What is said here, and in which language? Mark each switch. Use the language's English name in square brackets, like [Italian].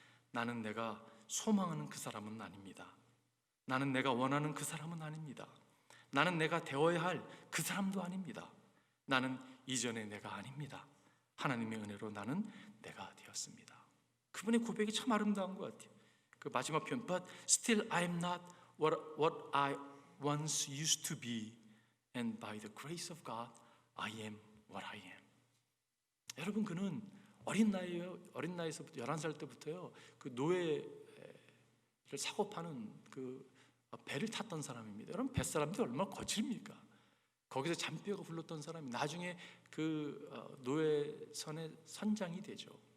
[Korean] 나는 내가 소망하는 그 사람은 아닙니다. 나는 내가 원하는 그 사람은 아닙니다. 나는 내가 되어야 할 그 사람도 아닙니다. 나는 이전의 내가 아닙니다. 하나님의 은혜로 나는 내가 되었습니다. 그분의 고백이 참 아름다운 것 같아요. 그 마지막 표현, [English] But still I am not what I once used to be, and by the grace of God I am what I am. [Korean] 여러분 그는 어린 나이에서부터 11살 때부터요 그 노예를 사고 파는 그 배를 탔던 사람입니다. 여러분, 뱃사람들이 얼마나 거칠입니까? 거기서 잔뼈가 굴렀던 사람이 나중에 그 노예선의 선장이 되죠.